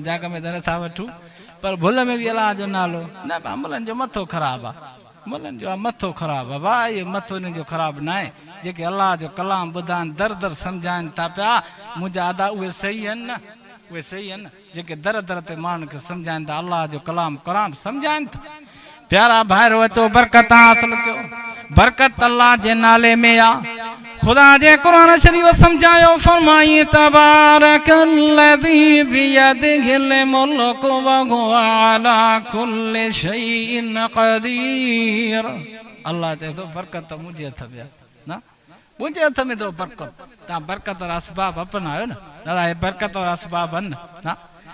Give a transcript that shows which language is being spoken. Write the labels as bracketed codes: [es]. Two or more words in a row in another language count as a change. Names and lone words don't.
[sd] जाग में त नथा वठूं पर भुल में बि अलाह जो नालो न अमलनि जो मथो ख़राब आहे अमलनि जो मथो ख़राब आहे भाउ इहो मथो हिन जो ख़राब न आहे जेके अलाह जो कलाम ॿुधाइनि दर दर सम्झाइनि था पिया मुंहिंजा अदा उहे सही आहिनि न उहे सही आहिनि जेके दर दर ते माण्हुनि खे सम्झाइनि था अलाह जो कलाम क़ुरान सम्झाइनि था प्यारा भाइरो अचो बरकत हासिल कयो बरकत अल्लाह जे नाले में आ खुदा जे कुरान शरीफ समझायो फरमाई [ar] تبارك الذي بيده الملك وهو على كل شيء قدير [sd] अल्लाह चए थो बरकत मुंहिंजे हथ में न मुंहिंजे हथ में तो बरकत तव्हां बरकत और असबाब अपनायो न दादा हे बरकत और असबाब आहिनि न